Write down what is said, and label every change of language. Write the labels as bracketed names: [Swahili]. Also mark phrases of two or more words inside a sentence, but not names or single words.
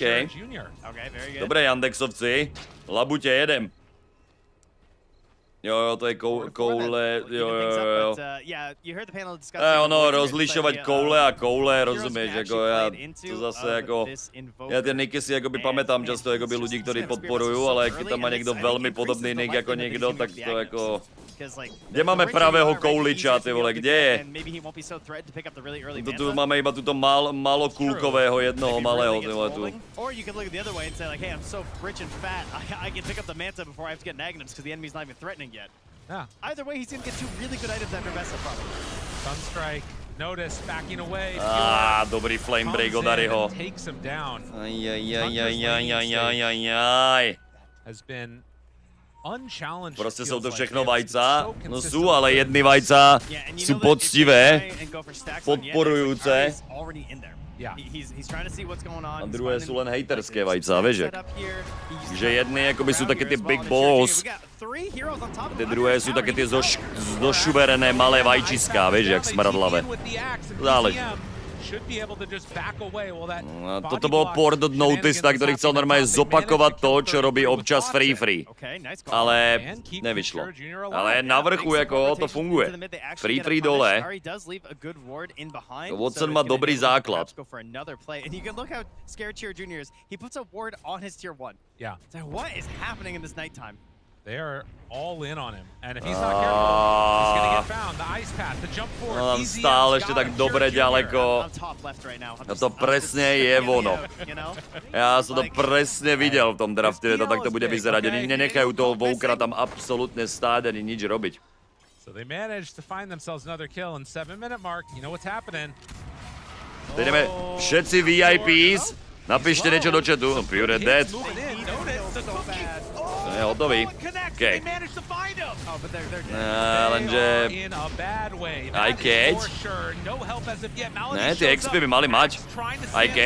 [Slovak] Dobré, Yandexovci. Labutě, jedem. [Czech] Jo, to je koule, jo. Ono, rozlišovat koule a koule, rozumíš, jako já to zase jako, já ty niky [Slovak] si jakoby pamätám často jakoby ľudí, ktorí podporujú, ale keď tam má niekto veľmi podobný nick jako niekto, tak to jako, kde máme pravého kouliča, ty vole, kde je? Tu máme iba tuto malokulkového jednoho malého, ty vole, tu. [English] Yet. Yeah. Either way, he's gonna get 2 really good items after Vesa, probably. Sunstrike, notice, backing away. [Slovak] Dobrý flame break od Ariho. [English] Takes him down. Has been unchallenged. [Czech] Prostě jsou to všechno vajca. [Slovak] No sú, ale jedny vajca sú poctivé, podporujúce. A druhé sú len hejterské vajca, vieš? Takže jedny jakoby sú také ty [English] big balls. [Slovak] Ty druhé sú také ty zošuverené malé vajčiská, vieš, jak smradlavé. Záleží. Toto bol port od Noticeta, ktorý chcel normálne zopakovať to, čo robí občas Free. Ale nevyšlo. Ale na vrchu jako to funguje. Free dole. Watson má dobrý základ. [English] They are all in on him, and if he's not careful, he's gonna get found. The ice path, the jump forward. [Slovak] No, stále ešte tak dobre ďaleko. A to presne je ono. Ja som to presne videl v tom drafte, to takto bude vyzerať. Oni nenechajú toho Vokera tam absolútne stáť ani nič robiť. [English] So they managed to find themselves another kill in 7-minute mark. You know what's happening. [Slovak] Ideme všetci VIPs. Napíšte niečo do chatu. Pure dead. To je hotový. OK. Lenže... Aj keď... Ne, ty XP by mali mať. Aj keď...